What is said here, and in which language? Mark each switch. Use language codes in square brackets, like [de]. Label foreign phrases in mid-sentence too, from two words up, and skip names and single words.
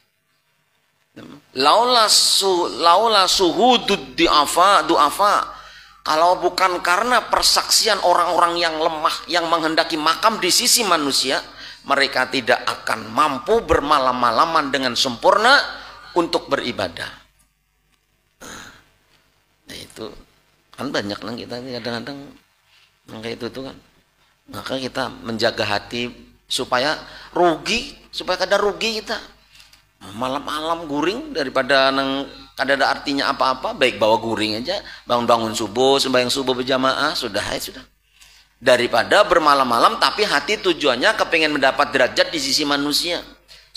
[ar] Laula suhudud du'afa, [id] kalau bukan karena persaksian orang-orang yang lemah yang menghendaki makam di sisi manusia, mereka tidak akan mampu bermalam-malaman dengan sempurna untuk beribadah. Nah itu kan banyak lah kita kadang-kadang kayak itu tuh kan. Maka kita menjaga hati supaya kada rugi kita. [bjn] Malam-malam guring daripada kada ada artinya apa-apa, baik bawa guring aja, bangun-bangun subuh, sembahyang subuh berjamaah, sudah. [id] Daripada bermalam-malam tapi hati tujuannya kepengen mendapat derajat di sisi manusia.